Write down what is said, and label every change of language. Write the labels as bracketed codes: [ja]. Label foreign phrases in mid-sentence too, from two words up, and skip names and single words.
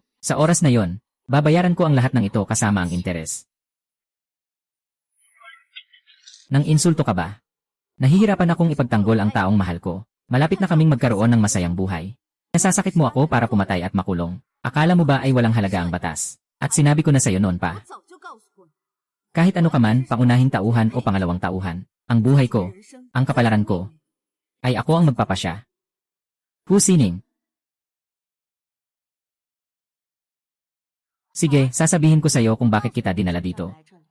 [tl] Sa oras na yon, babayaran ko ang lahat ng ito kasama ang interes. Nang insulto ka ba? Nahihirapan akong ipagtanggol ang taong mahal ko. Malapit na kaming magkaroon ng masayang buhay. Nasasakit mo ako para pumatay at makulong. Akala mo ba ay walang halaga ang batas? At sinabi ko na sa'yo noon [zh] 我 [tl] pa. [zh] 早就告诉过你， [tl] Kahit ano ka man, pangunahing tauhan o pangalawang tauhan, ang buhay ko, [zh] 人生 [tl] ang kapalaran ko, ay ako ang magpapasya. Hu Sining. Sige, sasabihin ko sa'yo kung bakit kita dinala dito. [zh] 来这里